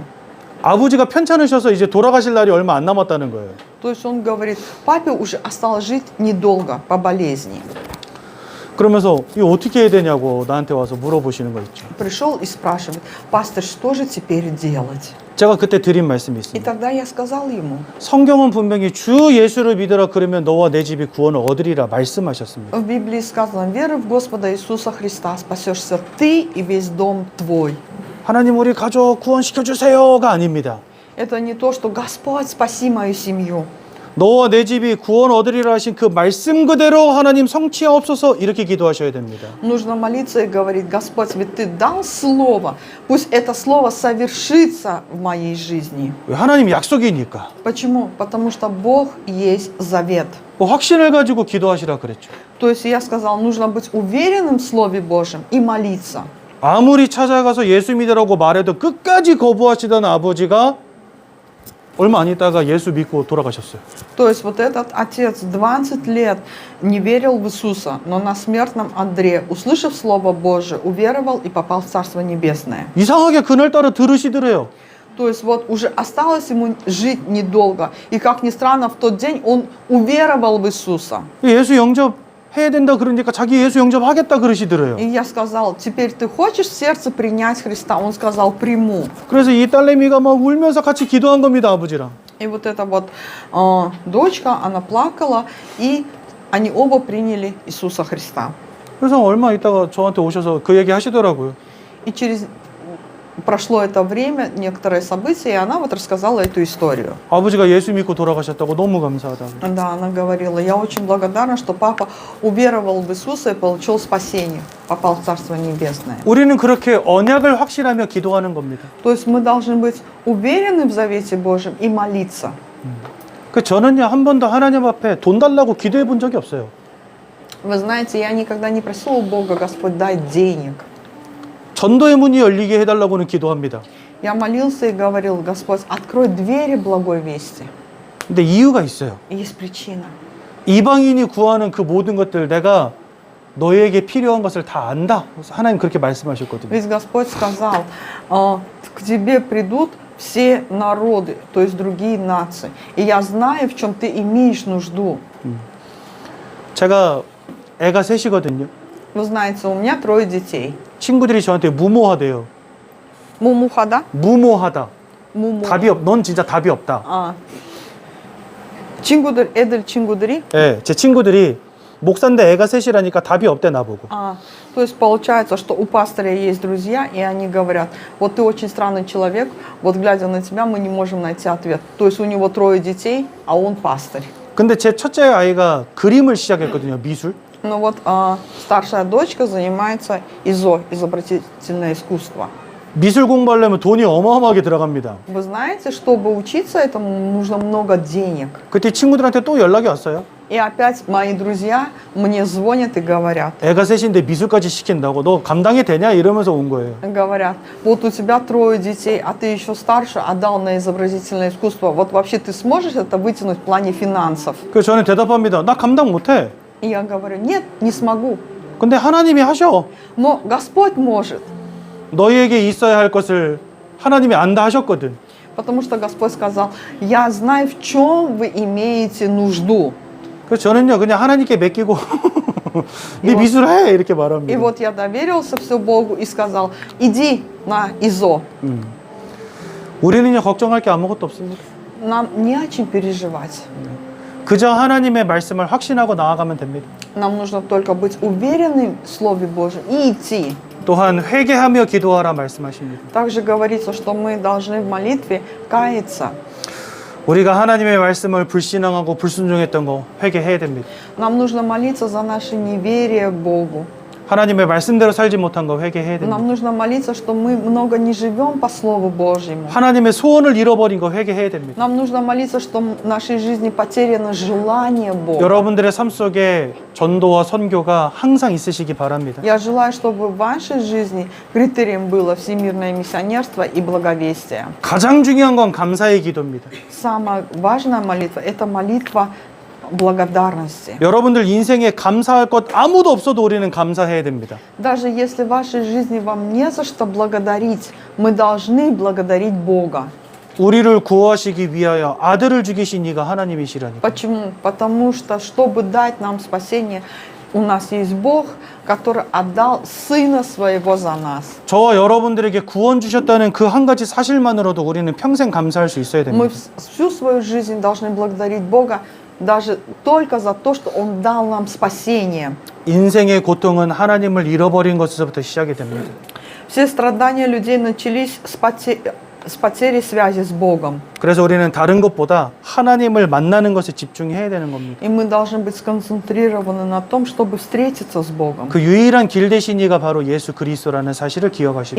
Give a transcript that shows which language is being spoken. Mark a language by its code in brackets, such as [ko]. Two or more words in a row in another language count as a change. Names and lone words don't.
[ko] 아버지가 편찮으셔서 이제 돌아가실 날이 얼마 안 남았다는 거예요. [ru] То есть он говорит: папе уже осталось жить недолго по болезни. [ko] 그러면서 이거 어떻게 해야 되냐고 나한테 와서 물어보시는 거 있죠. [ru] Пришел и спрашивает: пастор, что же теперь делать? [ko] 제가 그때 드린 말씀이 [ru] И [ko] 있습니다. [ru] тогда я сказал ему: [ko] 성경은 분명히 주 예수를 믿으라 그러면 너와 내 집이 구원을 얻으리라 말씀하셨습니다. [ru] в Библии сказано: веруй в Господа Иисуса Христа, спасешься ты и весь дом твой. [ko] 하나님 우리 가족 구원시켜 주세요가 아닙니다. [ru] Это не то, что Господь, спаси мою семью. [ko] 너와 내 집이 구원 얻으리라 하신 그 말씀 그대로 하나님 성취하옵소서 이렇게 기도하셔야 됩니다. [ru] Нужно молиться и говорить: Господь, ведь Ты дал слово, пусть это слово совершится в моей жизни. [ko] 왜? 하나님 약속이니까. [ru] Почему? Потому что Бог есть завет. [ko] 확신을 가지고 기도하시라 그랬죠. [ru] То есть я сказал, нужно быть уверенным в Слове Божьем и молиться. [ko] 아무리 찾아가서 예수 믿으라고 말해도 끝까지 거부하시던 아버지가 얼마 안 있다가 예수 믿고 돌아가셨어요. [ru] То есть вот этот отец 20 лет не верил в Иисуса, но на смертном одре, услышав Слово Божие, уверовал и попал в Царство Небесное. [ko] 이상하게 그날따라 들으시더래요. [ru] То есть вот уже осталось ему жить недолго. И как ни странно, в тот день он уверовал в Иисуса. [ko] 예수 영접해야 된다 그러니까 자기 예수 영접하겠다 그러시더래요. [ru] И я сказал: теперь ты хочешь в сердце принять Христа? Он сказал: приму. [ko] 그래서 이 딸내미가 막 울면서 같이 기도한 겁니다, 아버지랑. [ru] И вот эта вот дочка, она плакала, и они оба приняли Иисуса Христа. [ko] 그래서 얼마 있다가 저한테 오셔서 그 얘기 하시더라고요. [ru] И прошло это время, некоторые события, и она вот рассказала эту историю. [ko] 아버지가 예수 믿고 돌아가셨다고 너무 감사하다고. [ru] Да, она говорила: я очень благодарна, что папа уверовал в Иисуса и получил спасение, попал в Царство Небесное. [ko] 우리는 그렇게 언약을 확신하며 기도하는 겁니다. [ru] То есть мы должны быть уверены в завете Божьем и молиться. [ko] 저는요 한 번도 하나님 앞에 돈 달라고 기도해 본 적이 없어요. [ru] Вы знаете, я никогда не просила у Бога: Господь, дай денег. [ko] 전도의 문이 열리게 해달라고는 기도합니다. [ru] Я молился и говорил: Господь, открой двери благой вести. [ko] 근데 이유가 있어요. [ru] И есть причина. [ko] 이방인이 구하는 그 모든 것들 내가 너에게 필요한 것을 다 안다. 하나님 그렇게 말씀하셨거든요. [ru] Ведь Господь сказал: к тебе придут все народы, то есть другие нации. И я знаю, в чем ты имеешь нужду. [ko] 제가 애가 셋이거든요. [ru] Вы знаете, у меня 3 детей. [ko] 친구들이 저한테 무모하대요. Мумухада? 무모하다. Муму. 넌 진짜 답이 없다. Чингудыр, Эдель Чингудыри. 예, 제 친구들이 목사인데 애가 셋이라니까 답이 없대 나보고. [ru] То есть получается, что у пастыря есть друзья, и они говорят: вот ты очень странный человек, вот глядя на тебя, мы не можем найти ответ. То есть у него 3 детей, а он пастырь. [ko] 근데 제 첫째 아이가 그림을 시작했거든요, 미술. [ru] Но вот старшая дочка занимается ИЗО, изобразительное искусство. [ko] 미술 공부하려면 돈이 어마어마하게 들어갑니다. [ru] Вы знаете, чтобы учиться этому, нужно много денег. [ko] 그때 친구들한테 또 연락이 왔어요. [ru] И опять мои друзья мне звонят и говорят. [ko] 애가 셋인데 미술까지 시킨다고 너 감당이 되냐 이러면서 온 거예요. [ru] Говорят: вот у тебя 3 детей, а ты еще старше, отдал на изобразительное искусство. Вот вообще ты сможешь это вытянуть в плане финансов? [ko] 그래서 저는 대답합니다. 나 감당 못해. [ru] И я говорю: нет, не смогу. [ko] 근데 하나님이 하셔. [ru] Но Господь может. [ko] 너희에게 있어야 할 것을 하나님이 안다 하셨거든. [ru] Потому что Господь сказал: я знаю, в чем вы имеете нужду. [ko] 그래서 저는요 그냥 하나님께 맡기고 네 미술해 이렇게 [ru] И [ko] 말합니다. [ru] вот я доверился все Богу и сказал: иди на ИЗО. [ko] 우리는요 걱정할 게 아무것도 없습니다. [ru] Нам не о чем переживать. [ko] 그저 하나님의 말씀을 확신하고 나아가면 됩니다. [ru] Нам нужно только быть уверенным в Слове Божьем и идти. [ko] 또한 회개하며 기도하라 말씀하십니다. [ru] Также говорится, что мы должны в молитве каяться. [ko] 우리가 하나님의 말씀을 불신앙하고 불순종했던 거 회개해야 됩니다. [ru] Нам нужно молиться за наше неверие к Богу. [ko] 하나님의 말씀대로 살지 못한 거 회개해야 됩니다. [ru] Нам нужно молиться, что мы много не живем по Слову Божьему. [ko] 하나님의 소원을 잃어버린 거 회개해야 됩니다. [ru] Нам нужно молиться, что в нашей жизни потеряно желание Бога. [ko] 여러분들의 삶 속에 전도와 선교가 항상 있으시기 바랍니다. [ru] Я желаю, чтобы в вашей жизни критерием было всемирное миссионерство и благовестие. [ko] 가장 중요한 건 감사의 기도입니다. [ru] Самая важная молитва – это молитва благодарности. [ko] 여러분들 인생에 감사할 것 아무도 없어도 우리는 감사해야 됩니다. [ru] Даже если в вашей жизни вам не за что благодарить, мы должны благодарить Бога. [ko] 우리를 구하시기 위하여 아들을 죽이신 이가 하나님이시라니. [ru] Почему? Потому что, чтобы дать нам спасение, у нас есть Бог, который отдал Сына Своего за нас. [ko] 저와 여러분들에게 구원 주셨다는 그 한 가지 사실만으로도 우리는 평생 감사할 수 있어야 [ru] Мы [ko] 됩니다. [ru] всю свою жизнь должны благодарить Бога даже только за то, что Он дал нам спасение. [ko] 인생의 고통은 하나님을 잃어버린 것에서부터 시작이 됩니다. [ru] Все страдания людей начались с потерей связи с Богом. [ko] 그래서 우리는 다른 것보다 하나님을 만나는 것에 집중해야 되는 겁니다. [ru] И мы должны быть сконцентрированы на том, чтобы встретиться с Богом. [ko] 그 유일한 길 되신 이가 바로 예수 그리스도라는 사실을 [ru] И [ko] 기억하십시오.